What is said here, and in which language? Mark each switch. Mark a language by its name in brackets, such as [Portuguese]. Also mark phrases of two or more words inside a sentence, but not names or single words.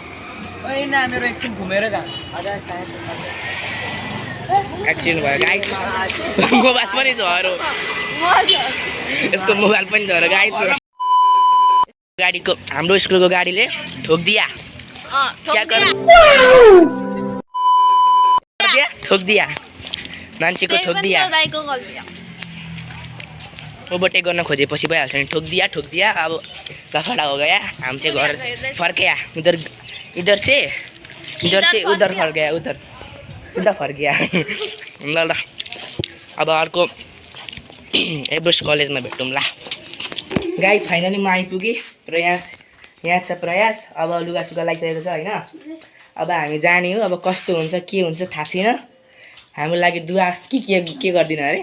[Nepali] एक्सिडेन्ट भयो गाइस मोबाइल पनि झऱ्यो यसको मोबाइल पनि झऱ्यो गाइस गाडीको हाम्रो स्कुलको गाडीले ठोक्दिया [Hindi] क्या कर ठोक दिया [Nepali] मान्छेको [Hindi] ठोक दिया [Nepali] ओभरटेक गर्न खोजेपछि भइहाल्छ नि [Hindi] ठोक दिया अब लफडा हो गया [Nepali] हम चाहिँ घर फर्किया [Hindi] इधर से उधर फर्किया उधर सीधा फर्किया [Nepali] ल ल अब अर्को एभरेस्ट कलेजमा भेटौँ ल गाई फाइनली म आइपुगेँ प्रयास यहाँ छ प्रयास अब लुगासुगा लगाइसकेको छ होइन अब हामी जाने हो अब कस्तो हुन्छ के हुन्छ थाहा छैन हाम्रो लागि दुआ के गर्दिन अरे